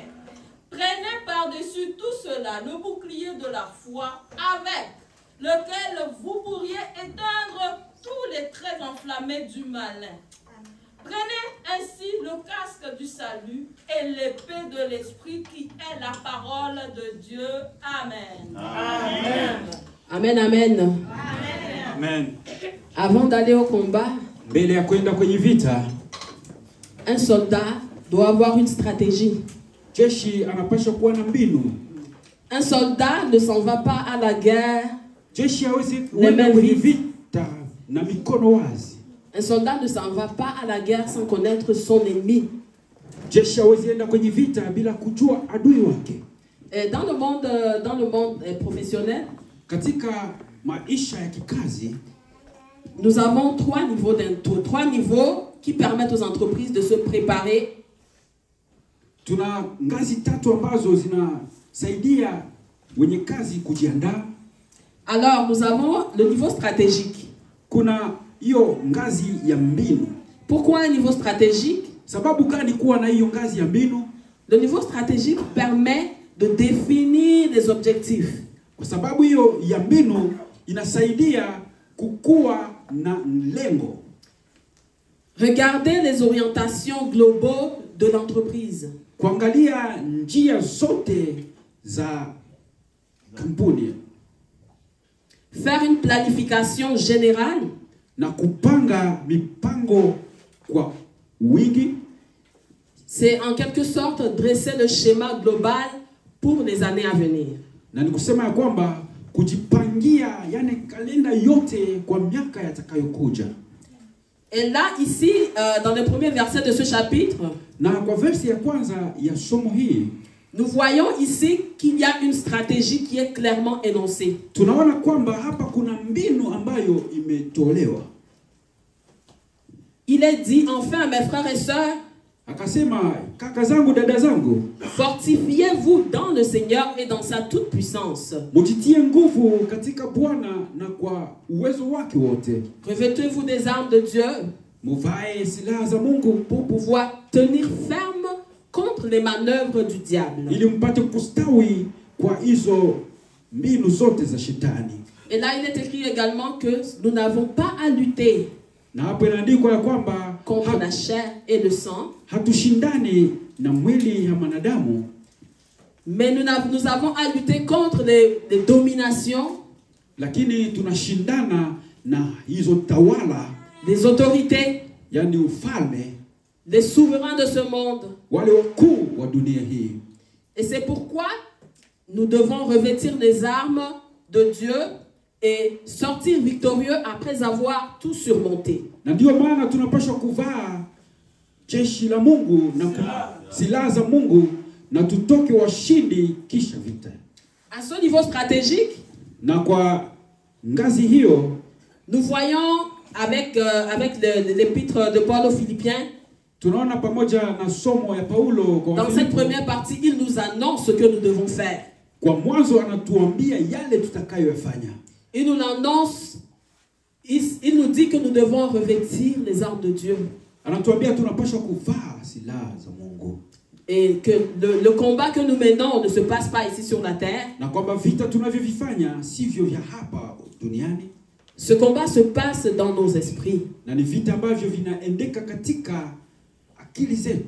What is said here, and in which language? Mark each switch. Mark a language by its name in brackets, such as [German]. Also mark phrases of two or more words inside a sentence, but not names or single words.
[French] Prenez par-dessus tout cela le bouclier de la foi avec lequel vous pourriez éteindre tous les traits enflammés du malin. Prenez ainsi le casque du salut et l'épée de l'esprit qui est la parole de Dieu. Amen. Amen. Amen, amen. Amen. Amen. Avant d'aller au combat, [Swahili] Mbele ya kwenda kwenye vita, [French] un soldat doit avoir une stratégie. [Swahili] jeshi anapaswa kuwa na mbinu. [French] Un soldat ne s'en va pas à la guerre. [Swahili] Jeshi hawezi kwenda kwenye vita na mikono wazi. [French] Un soldat ne s'en va pas à la guerre sans connaître son ennemi. [Swahili] Jeshi hawezi enda kwenye vita bila kujua adui wake. [French] Et dans le monde professionnel, [Swahili] Katika maisha ya kikazi, [French] nous avons trois niveaux qui permettent aux entreprises de se préparer. [Swahili] Tuna ngazi tatu ambazo zinasaidia wenye kazi kujiandaa. [French] Alors, nous avons le niveau stratégique. [Swahili] Kuna hiyo ngazi ya mbinu. [French] Pourquoi un niveau stratégique? [Swahili] Sababu gani kuwa na hiyo ngazi ya mbinu? [French] Le niveau stratégique permet de définir des objectifs. [Swahili] Kwa sababu hiyo ya mbinu inasaidia kukua na lengo. [French] Regardez les orientations globales de l'entreprise. [Swahili] Kuangalia njia zote za kampuni. [French] Faire une planification générale. [Swahili] Na kupanga mipango kwa wingi. [French] C'est en quelque sorte dresser le schéma global pour les années à venir. [Swahili] Na ni kusema ya kwamba kujipangia yani kalenda yote kwa miaka yatakayokuja. [French] Et là, ici, dans le premier verset de ce chapitre, [Swahili] na kwa verse ya kwanza ya somo hii, [French] nous voyons ici qu'il y a une stratégie qui est clairement énoncée. [Swahili] Tunaona kwamba hapa kuna mbinu ambayo imetolewa. [French] Il il est dit, enfin mes frères et sœurs, [Swahili] Akasema, kaka zangu, dada zangu, [French] fortifiez-vous dans le Seigneur et dans sa toute puissance. [Swahili] mujitie nguvu katika Bwana na kwa uwezo wake wote. [French] Revêtez-vous des armes de Dieu [Swahili] Muvae silaha za Mungu [French] pour pouvoir tenir ferme contre les manœuvres du diable. [Swahili] ili mpate kustawi kwa hizo mbinu zote za shetani. [French] Et là, il est écrit également que nous n'avons pas à lutter [Swahili] Na hapo inaandikwa ya kwamba [French] contre la chair et le sang, [Swahili] hatushindani na mwili ya manadamu, [French] mais nous avons à lutter contre les dominations, [Swahili] lakini tunashindana na hizo tawala, [French] des autorités, [Swahili] yani ufalme, [French] des souverains de ce monde. [Swahili] wale wakuu wa dunia hii. [French] Et c'est pourquoi nous devons revêtir les armes de Dieu et sortir victorieux après avoir tout surmonté. [Swahili] Na ndio maana tunapaswa kuvaa jeshi la Mungu na silaha za Mungu na tutoke washindi kisha vita. [French] À ce niveau stratégique, [Swahili] Na kwa ngazi hiyo [French] nous voyons avec l'épître de Paul aux Philippiens, [Swahili] tunaona pamoja na somo ya Paulo kwa [French] dans cette première partie, il nous annonce ce que nous devons faire. [Swahili] kwa mwanzo anatuambia yale tutakayofanya. [French] Il nous l'annonce, il nous dit que nous devons revêtir les armes de Dieu. [Swahili] Anatuambia tunapaswa kuvaa silaha za Mungu. [French] Et que le combat que nous menons ne se passe pas ici sur la terre. [Swahili] Na kwamba vita tunavyovifanya sivyo vya hapa duniani. [French] Ce combat se passe dans nos esprits. [Swahili] Na ni vita ambavyo vinaendeka katika akili zetu.